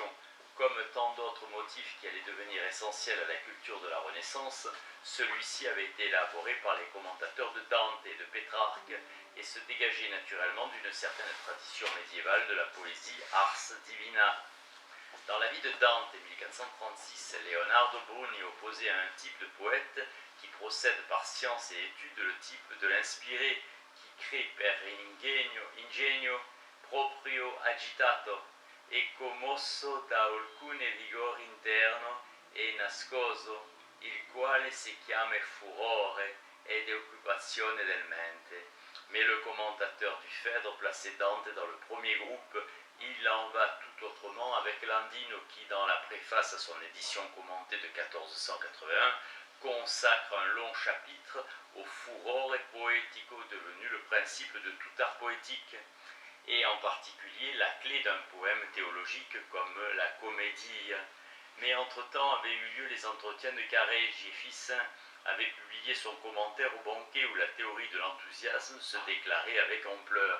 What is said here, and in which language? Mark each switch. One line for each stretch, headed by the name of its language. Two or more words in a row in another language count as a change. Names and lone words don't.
French: Comme tant d'autres motifs qui allaient devenir essentiels à la culture de la Renaissance, celui-ci avait été élaboré par les commentateurs de Dante et de Pétrarque et se dégageait naturellement d'une certaine tradition médiévale de la poésie
Latin: ars divina.
French: Dans la vie de Dante, 1436, Leonardo Bruni opposait à un type de poète qui procède par science et étude le type de l'inspiré qui crée
Italian: per ingegno proprio agitato e commosso da alcune vigore interno e nascoso, il quale si chiama furore ed occupazione del mente.
French: Mais le commentateur du Phèdre plaçait Dante dans le premier groupe. Il en va tout autrement avec Landino qui, dans la préface à son édition commentée de 1481, consacre un long chapitre au
Italian: furore poetico
French: devenu le principe de tout art poétique, et en particulier la clé d'un poème théologique comme la Comédie. Mais entre-temps avaient eu lieu les entretiens de Careggi et Ficin avait publié son commentaire au banquet où la théorie de l'enthousiasme se déclarait avec ampleur.